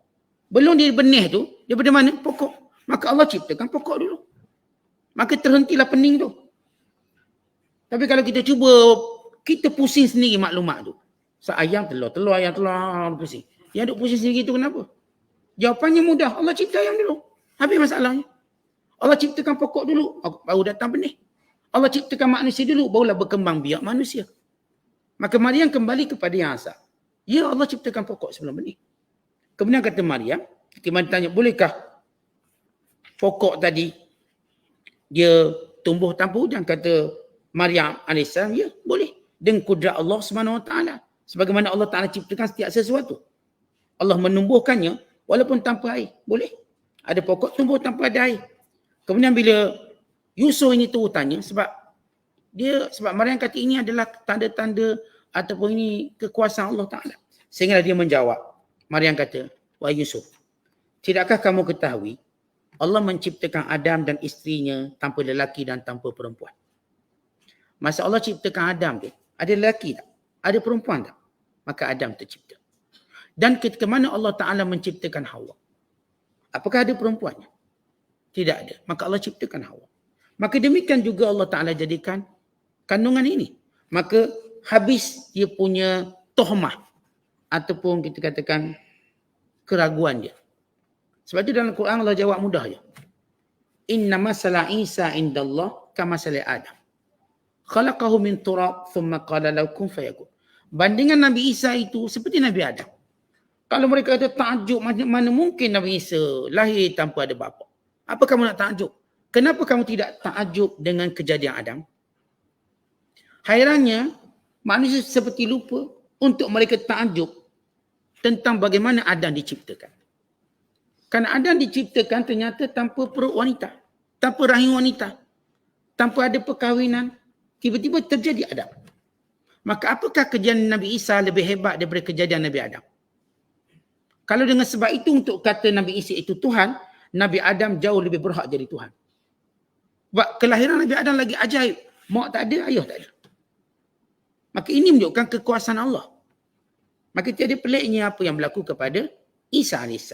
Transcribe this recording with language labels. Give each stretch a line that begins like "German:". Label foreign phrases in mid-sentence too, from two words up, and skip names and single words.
Malay: Belum dia benih tu, daripada mana? Pokok. Maka Allah ciptakan pokok dulu. Maka terhentilah pening tu. Tapi kalau kita cuba, kita pusing sendiri maklumat tu. Ayam telur, ayam telur, pusing. Yang duk pusing sendiri tu kenapa? Jawapannya mudah. Allah cipta ayam dulu. Habis masalahnya. Allah ciptakan pokok dulu, baru datang benih. Allah ciptakan manusia dulu, barulah berkembang biak manusia. Maka Maryam kembali kepada yang asal. Ya, Allah ciptakan pokok sebelum benih. Kemudian kata Maryam, ketika tanya, bolehkah pokok tadi dia tumbuh tanpa hujan? Kata Maryam AS, ya boleh. Dengan kudrat Allah SWT. Sebagaimana Allah Ta'ala ciptakan setiap sesuatu. Allah menumbuhkannya walaupun tanpa air. Boleh. Ada pokok tumbuh tanpa ada air. Kemudian bila Yusuf ini tu tanya, sebab Maryam kata ini adalah tanda-tanda ataupun ini kekuasaan Allah Ta'ala. Sehingga dia menjawab. Maryam kata, wahai Yusuf, tidakkah kamu ketahui Allah menciptakan Adam dan isterinya tanpa lelaki dan tanpa perempuan? Masa Allah ciptakan Adam tu, ada lelaki tak? Ada perempuan tak? Maka Adam tercipta. Dan ketika mana Allah Ta'ala menciptakan Hawa? Apakah ada perempuannya? Tidak ada. Maka Allah ciptakan Hawa. Maka demikian juga Allah Ta'ala jadikan kandungan ini. Maka habis dia punya tohmah. Ataupun kita katakan keraguan dia. Sebab itu dalam Quran Allah jawab mudah je.
Arabic: إن مثل عيسى عند الله كمثل آدم. خلقه من تراب ثم قال له كن فيكون.
Malay: Bandingan Nabi Isa itu seperti Nabi Adam. Kalau mereka kata takjub, mana mungkin Nabi Isa lahir tanpa ada bapa? Apa kamu nak takjub? Kenapa kamu tidak takjub dengan kejadian Adam? Hairannya, manusia seperti lupa untuk mereka takjub tentang bagaimana Adam diciptakan. Kerana Adam diciptakan ternyata tanpa perut wanita, tanpa rahim wanita, tanpa ada perkahwinan, tiba-tiba terjadi Adam. Maka apakah kejadian Nabi Isa lebih hebat daripada kejadian Nabi Adam? Kalau dengan sebab itu untuk kata Nabi Isa itu Tuhan, Nabi Adam jauh lebih berhak jadi Tuhan. Sebab kelahiran Nabi Adam lagi ajaib. Mak tak ada, ayah tak ada. Maka ini menunjukkan kekuasaan Allah. Maka tiada peliknya apa yang berlaku kepada Isa AS.